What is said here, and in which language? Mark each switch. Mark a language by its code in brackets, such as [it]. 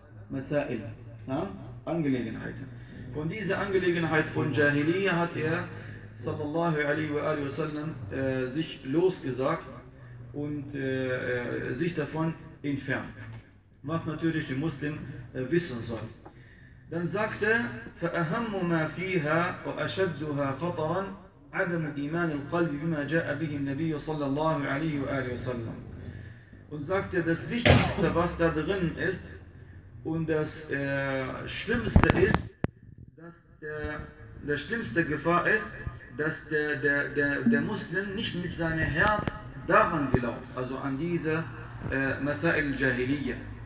[de] Masail. Angelegenheiten. Von dieser Angelegenheit von Jahiliyyah hat er sallallahu alaihi wa alihi wa sallam sich losgesagt und sich davon entfernt. Was natürlich die Muslim wissen sollen. Dann sagte, [ar] فَأَهَمُّ مَا فِيهَا وَأَشَدُّهَا خَطَرًا عَدَمُ إِمَانِ الْقَلْبِ بِمَا جَاءَ بِهِ النَّبِيُّ sallallahu alaihi wa alihi wa sallam. [de] Und sagte, das Wichtigste, was da drin ist, und das Schlimmste ist, dass der schlimmste Gefahr ist, dass der Muslim nicht mit seinem Herz daran glaubt, also an diese Masail Jahiliyyah.